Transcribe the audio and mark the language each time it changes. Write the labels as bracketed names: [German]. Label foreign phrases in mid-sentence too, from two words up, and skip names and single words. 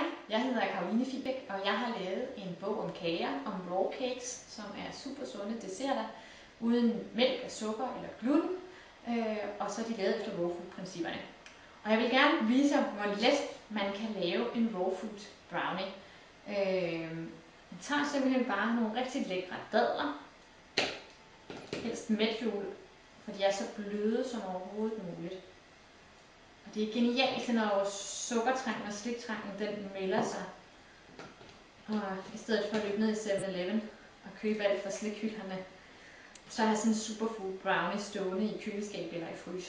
[Danish] Jeg hedder Caroline Fibæk, og jeg har lavet en bog om kager, om [English] raw cakes, [Danish] som er super sunde desserter, uden mælk, sukker eller gluten, og så er de lavet efter [English] raw food- [Danish] principperne. Og jeg vil gerne vise, hvor let man kan lave en [English] raw food brownie. [Danish] Man tager simpelthen bare nogle rigtig lækre dadler, helst mælkehjul, for de er så bløde som overhovedet muligt. Og det er genialt, når vores sukkertrang og sliktrangen den melder sig. Og i stedet for at løbe ned i 7-Eleven og købe alt fra slikhylderne, så har jeg sådan en [English] superfood brownie [Danish] stående i køleskabet eller i fryseren.